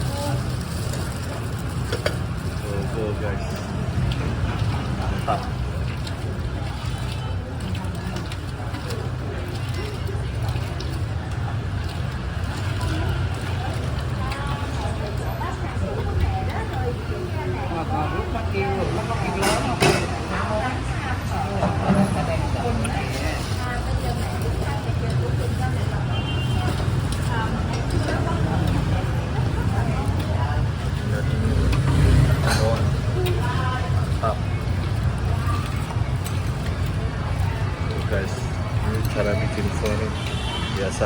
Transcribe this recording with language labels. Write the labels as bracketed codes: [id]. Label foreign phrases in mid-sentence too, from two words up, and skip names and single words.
[en] Go guys. [id] Mantap. [vi] Mà lúc nó kêu nó có kêu lớn không? [id] Mantap. Tuh guys, ini cara bikin phone biasa.